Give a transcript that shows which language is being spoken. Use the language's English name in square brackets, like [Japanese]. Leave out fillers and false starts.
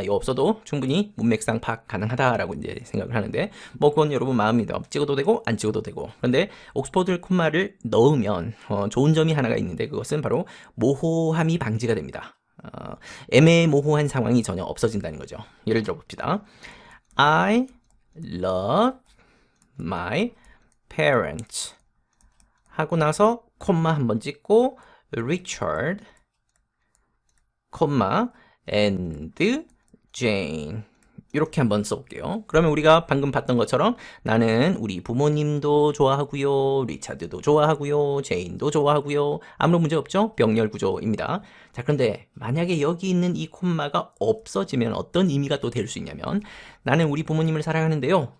[Korean] 이 없어도 충분히 문맥상 파악 가능하다라고 이제 생각을 하는데 뭐 그건 여러분 마음입니다. 찍어도 되고 안 찍어도 되고. 그런데 옥스퍼드 콤마를 넣으면 좋은 점이 하나가 있는데 그것은 바로 모호함이 방지가 됩니다. 애매모호한 상황이 전혀 없어진다는 거죠. 예를 들어 봅시다. [English] I love my parents [Korean] 하고 나서 콤마 한번 찍고 [English] Richard 콤마 and Jane [Korean] 이렇게 한번 써볼게요. 그러면 우리가 방금 봤던 것처럼 나는 우리 부모님도 좋아하고요, 리차드도 좋아하고요, 제인도 좋아하고요. 아무런 문제 없죠? 병렬 구조입니다. 자, 그런데 만약에 여기 있는 이 콤마가 없어지면 어떤 의미가 또 될 수 있냐면 나는 우리 부모님을 사랑하는데요.